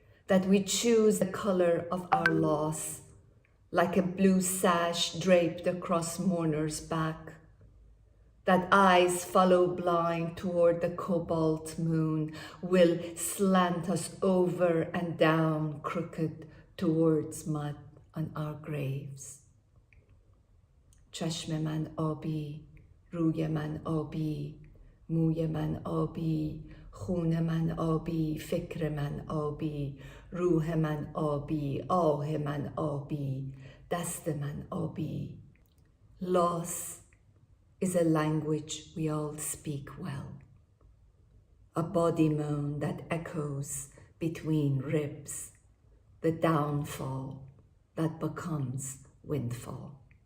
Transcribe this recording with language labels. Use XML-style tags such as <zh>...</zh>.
<en>That we choose the color of our loss, like a blue sash draped across mourner's back. That eyes follow blind toward the cobalt moon will slant us over and down crooked towards mud on our graves.</en> <fa>چشم من آبی، روی من آبی، موی من آبی، خون من آبی، فکر من آبی، روح من آبی، آه من آبی، دست من آبی.</fa> <en>Loss is a language we all speak well. A body moan that echoes between ribs, the downfall that becomes windfall.</en>